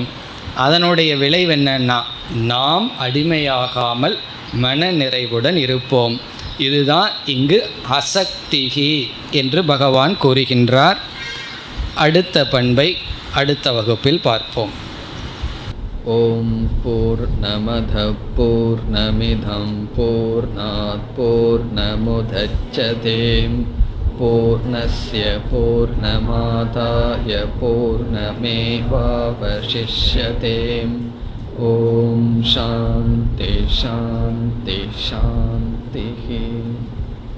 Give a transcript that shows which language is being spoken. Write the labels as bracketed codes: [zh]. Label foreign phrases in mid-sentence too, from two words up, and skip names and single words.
[ta] அதனுடைய விளைவு என்னன்னா, நாம் அடிமையாகாமல் மன நிறைவுடன் இருப்போம். இதுதான் இங்கு அசக்திகி என்று பகவான் கூறுகின்றார். அடுத்த பண்பை அடுத்த வகுப்பில் பார்ப்போம். [sa] ॐ पूर्णमदः पूर्णमिदं पूर्णात् पूर्णमुदच्यते पूर्णस्य पूर्णमादाय पूर्णमेवावशिष्यते. ॐ शान्तिः शान्तिः शान्तिः.